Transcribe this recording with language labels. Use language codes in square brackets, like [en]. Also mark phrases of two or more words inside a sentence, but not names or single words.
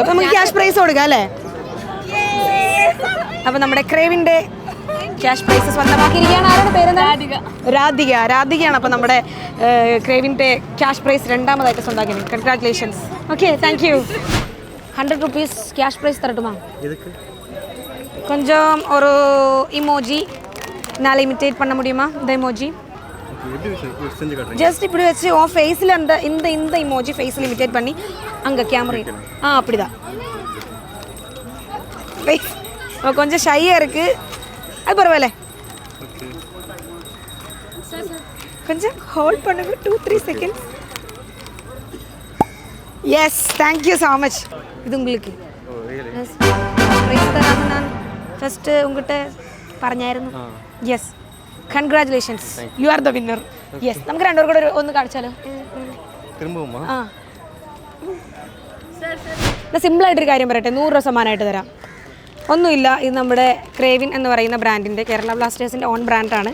[ml] അപ്പോൾ നമുക്ക് [en] cash prize [ml] കൊടുക്കാം അല്ലേ? അപ്പോൾ നമ്മുടെ ക്രേവിൻ്റെ [en] cash prize [ml] സ്വന്തമാക്കിയിരിക്കുകയാണ്. ആരുടെ പേരെന്താ? രാധികയാണ്. അപ്പോൾ നമ്മുടെ ക്രേവിൻ്റെ [en] cash prize [ml] 2ാമതായിട്ട് സ്വന്തമാക്കി. [en] Congratulations. Okay, thank you. 100 rupees cash prize തരട്ടുമാ? [ta] கொஞ்சம் ஒரு இமோஜி நாளை இமிட்டேட் பண்ண முடியுமா? இந்த இமோஜி ஜஸ்ட் இப்படி வச்சு உன் ஃபேஸில் இந்த இமோஜி ஃபேஸில் இமிட்டேட் பண்ணி அங்கே கேமரா அப்படிதான். ஃபேஸ் கொஞ்சம் ஷையாக இருக்குது, அது பரவாயில்ல. கொஞ்சம் ஹோல்ட் பண்ணுங்க 2-3 seconds. [en] Yes, thank you so much. [ta] இது உங்களுக்கு ப்ரைஸ் தராங்க. நான் ഫസ്റ്റ് ഉങ്ങகிட்ட പറഞ്ഞായിരുന്നു. [en] Yes, congratulations, you are the winner. [ml] യെസ്, നമുക്ക് രണ്ടുപേരും കൂടെ ഒന്ന് കാണിച്ചാലോ? സിമ്പിളായിട്ടൊരു കാര്യം പറയട്ടെ, 100 രൂപ സമ്മാനമായിട്ട് തരാം. ഒന്നുമില്ല, ഇത് നമ്മുടെ ക്രേവിൻ എന്ന് പറയുന്ന ബ്രാൻഡിൻ്റെ, കേരള ബ്ലാസ്റ്റേഴ്സിൻ്റെ ഓൺ ബ്രാൻഡാണ്.